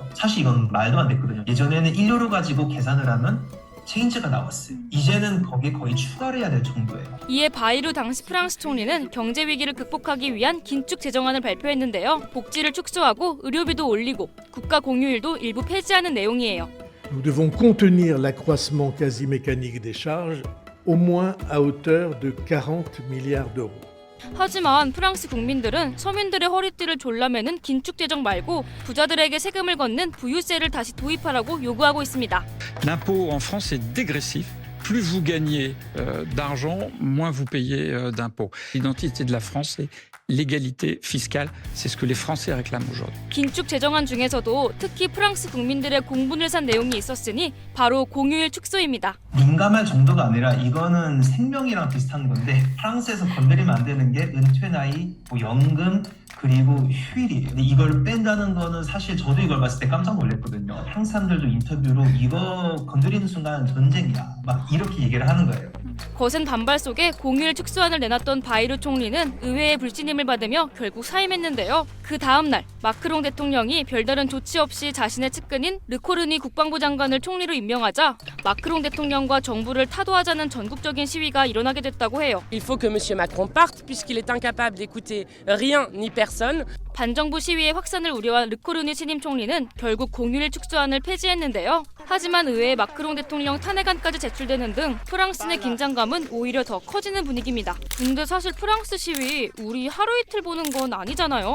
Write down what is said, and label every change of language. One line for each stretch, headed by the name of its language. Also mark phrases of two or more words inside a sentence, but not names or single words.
Korean: 사실 이건 말도 안 됐거든요. 예전에는 1유로 가지고 계산을 하면 체인지가 나왔어요. 이제는 거기에 거의 추가를 해야 될 정도예요. 이에 바이루 당시 프랑스 총리는 경제 위기를 극복하기 위한 긴축 재정안을 발표했는데요. 복지를 축소하고 의료비도 올리고 국가 공휴일도 일부 폐지하는 내용이에요.
French: Nous devons contenir l'accroissement quasi mécanique des charges au moins à hauteur de 40 milliards d'euros.
Korean: 하지만 프랑스 국민들은 서민들의 허리띠를 졸라매는 긴축 재정 말고 부자들에게 세금을 걷는 부유세를 다시 도입하라고 요구하고 있습니다.
French: L'impôt en France est dégressif. Plus vous gagnez d'argent, moins vous payez d'impôts. L'identité de la France, c'est l'égalité fiscale. C'est ce que les Français réclament aujourd'hui.
Korean: 긴축 재정안 중에서도 특히 프랑스 국민들의 공분을 산 내용이 있었으니 바로 공휴일 축소입니다. 민감할 정도가 아니라 이거는 생명이랑 비슷한 건데, 프랑스에서 건드리면 안 되는 게 은퇴 나이, 뭐 연금, 그리고 휴일이에요. 근데 이걸 뺀다는 거는 사실 저도 이걸 봤을 때 깜짝 놀랐거든요. 프랑스 사람들도 인터뷰로 이거 건드리는 순간 전쟁이야, 막 이렇게 얘기를 하는 거예요. 거센 반발 속에 공휴일 축소안을 내놨던 바이루 총리는 의회의 불신임을 받으며 결국 사임했는데요. 그 다음 날 마크롱 대통령이 별다른 조치 없이 자신의 측근인 르코르니 국방부 장관을 총리로 임명하자 마크롱 대통령과 정부를 타도하자는 전국적인 시위가 일어나게 됐다고 해요.
French: Il faut que M. Macron parte puisqu'il est incapable d'écouter rien ni personne.
Korean: 반정부 시위의 확산을 우려한 르코르니 신임 총리는 결국 공휴일 축소안을 폐지했는데요. 하지만 의회에 마크롱 대통령 탄핵안까지 제출되는 등 프랑스 내 긴장감은 오히려 더 커지는 분위기입니다. 근데 사실 프랑스 시위 우리 하루 이틀 보는 건 아니잖아요.